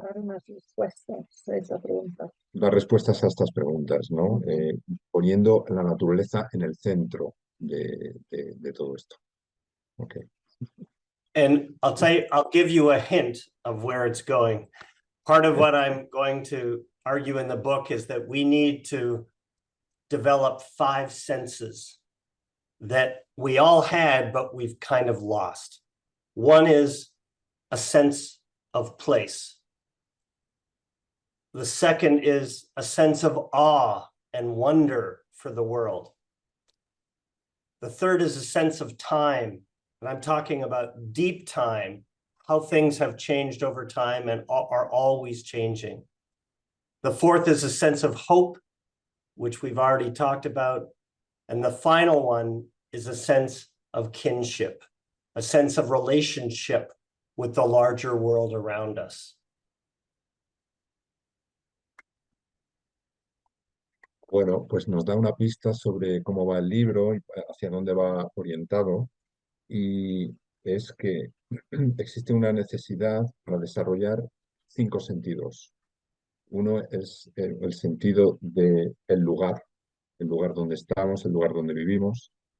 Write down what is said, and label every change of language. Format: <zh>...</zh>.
<es>Dar unas respuestas a esa pregunta. dar respuestas a estas preguntas, ¿no? Poniendo la naturaleza en el centro de todo esto.</es> <en>Okay. And I'll give you a hint of where it's going. Part of what I'm going to argue in the book is that we need to develop 5 senses that we all had, but we've kind of lost. One is a sense of place. The second is a sense of awe and wonder for the world. The third is a sense of time, and I'm talking about deep time, how things have changed over time and are always changing. The fourth is a sense of hope, which we've already talked about. And the final one is a sense of kinship, a sense of relationship with the larger world around us.</en> <es>Bueno, pues nos da una pista sobre cómo va el libro y hacia dónde va orientado, y es que existe una necesidad para desarrollar 5 sentidos. Uno es el sentido del lugar donde estamos, el lugar donde vivimos.</es>